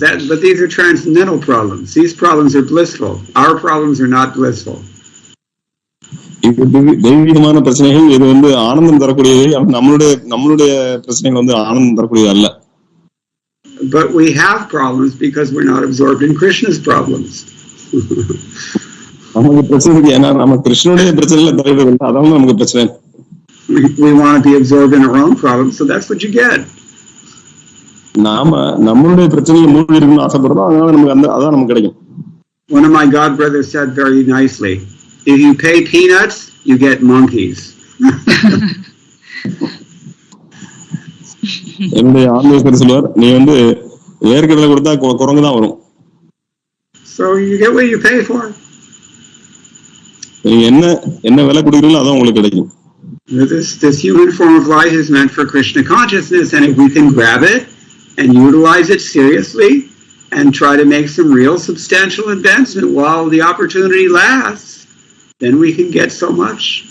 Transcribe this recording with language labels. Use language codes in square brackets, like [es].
[en] But these are transcendental problems. These problems are blissful. Our problems are not blissful. [ta] இது தெய்வீகமான பிரச்சனைகள். இது ஆனந்தம் தரக்கூடியவை. நம்மளுடைய பிரச்சனைகள் ஆனந்தம் தரக்கூடியது அல்ல. [en] But we have problems because we're not absorbed in Krishna's problems. [ta] நமக்கு பிரச்சனை ஏன்னா நம்ம கிருஷ்ணனுடைய பிரச்சனைல தலையிடவில்லை. அதான் நமக்கு பிரச்சனை. [en] We want to be absorbed in our own problems, so that's what you get. [ta] நாம நம்மளுடைய பிரச்சனையை மூழ்கி இருக்கணும்னு ஆசைப்படுறோம். அதனால நமக்கு அதான் நமக்கு கிடைக்கும். [en] One of my god brothers said very nicely, if you pay peanuts, you get monkeys. [ta] என்னுடைய ஆன்மீகர் சொல்லுவார், நீ வேர்க்கடலை கொடுத்தா குரங்கு தான் வரும். [en] So you get what you pay for. [ta] நீங்க என்ன விலை கொடுக்குறீங்களோ அதான் உங்களுக்கு கிடைக்கும். [en] This human form of life is meant for Krishna consciousness, and if we can grab it and utilize it seriously and try to make some real substantial advancement while the opportunity lasts, then we can get so much.